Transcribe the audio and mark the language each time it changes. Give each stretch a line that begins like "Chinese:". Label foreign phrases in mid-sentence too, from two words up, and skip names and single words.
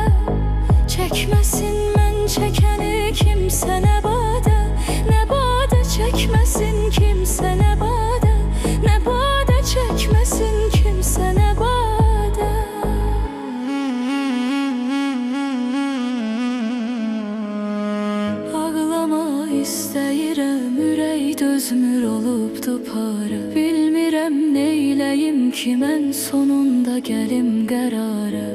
Turkish: Çekmesin men çekeni kimse ne bade, ne bade çekmesin kimse ne bade, ne bade çekmesin kimse ne bade.
Azerbaijani: Ağlama isteyirem ürək dözmür olubdu para. Bilmirəm neyləyim ki mən sonunda gəlim qərara.